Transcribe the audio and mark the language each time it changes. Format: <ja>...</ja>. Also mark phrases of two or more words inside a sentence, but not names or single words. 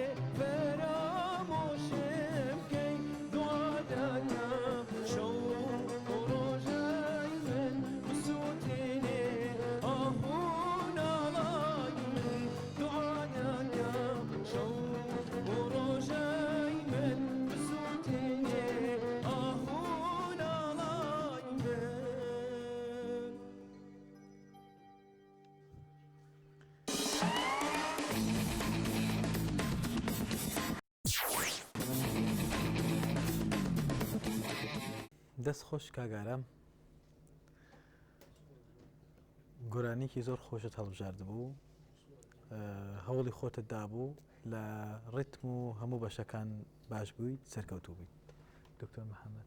<sdh>فراموشم کی دعا دکم شو روزای من بسوتنی آهون آقای من دعا دکم شو روزای من بسوتنی آهون آقای من</sdh> <ckb>دەست خۆش کاگارم گۆرانێکی زۆر خۆشت هەڵبژاردبوو هەوڵی خۆتت دابوو لە ڕیتم و هەموو بەشەکان باش بوویت سەرکەوتوو بوویت دکتۆر محەممەد</ckb>